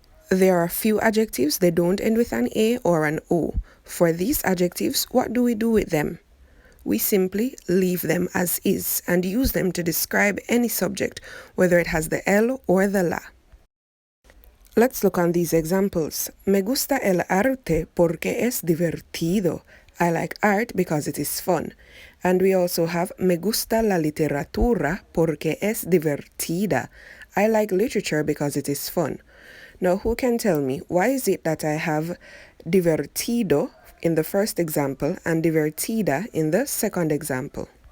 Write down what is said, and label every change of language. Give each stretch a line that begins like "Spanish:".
English: There are few adjectives they don't end with an a or an o. For these adjectives, what do we do with them? we simply leave them as is and use them to describe any subject, whether it has the el or the la. Let's look on these examples.
Spanish: Me gusta el arte porque es divertido.
English: I like art because it is fun. And we also have
Spanish: me gusta la literatura porque es divertida.
English: I like literature because it is fun. Now, who can tell me why is it that I have divertido in the first example and divertida in the second example?